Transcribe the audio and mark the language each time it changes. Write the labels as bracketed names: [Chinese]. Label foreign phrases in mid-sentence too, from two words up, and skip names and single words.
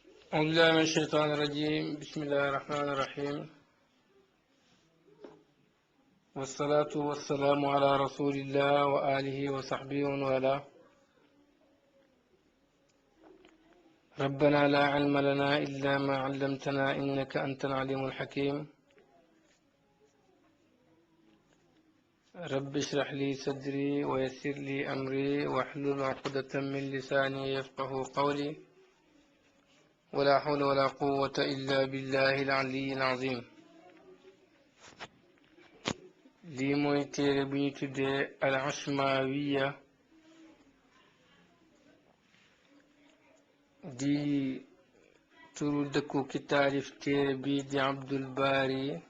[Arabic] أعوذ بالله من الشيطان الرجيم بسم الله الرحمن الرحيم والصلاة والسلام على رسول الله وآله وصحبه ومن والاه ربنا لا علم لنا إلا ما علمتنا إنك أنت العليم الحكيم رب اشرح لي صدري ويسر لي أمري واحلل عقدة من لساني يفقه قولي ولا حول ولا قوة إلا بالله العلي العظيم [Wolof] lii mooy téere bu ñu tuddee al ashmawiya di turu dëkku ki taalif téere bi di Abdul Bari